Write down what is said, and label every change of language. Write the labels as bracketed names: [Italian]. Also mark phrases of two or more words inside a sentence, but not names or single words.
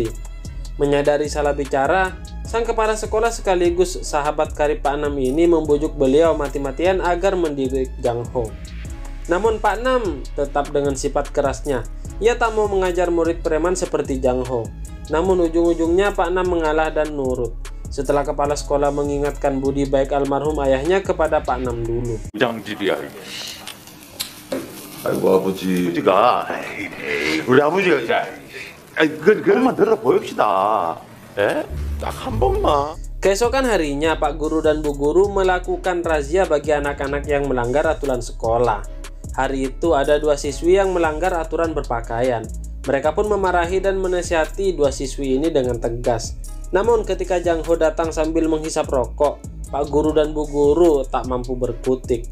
[Indonesian] Menyadari salah bicara, sang kepala sekolah sekaligus sahabat karib Pak Nam ini membujuk beliau mati-matian agar mendidik Jang Ho. Namun Pak Nam tetap dengan sifat kerasnya. Ia tak mau mengajar murid preman seperti Jang Ho. Namun ujung-ujungnya Pak Nam mengalah dan nurut. Setelah kepala sekolah mengingatkan budi baik almarhum ayahnya kepada Pak Nam dulu. [Korean] 부장질이야. 아이고 아버지. 우리가 우리 아버지가 그것만 들어 보입시다. 예? 딱 한 번만. [Indonesian] Keesokan harinya, Pak Guru dan Bu Guru melakukan razia bagi anak-anak yang melanggar aturan sekolah. Hari itu ada dua siswi yang melanggar aturan berpakaian. Mereka pun memarahi dan menasihati dua siswi ini dengan tegas. Namun ketika Jang Ho datang sambil menghisap rokok, Pak Guru dan Bu Guru tak mampu berkutik.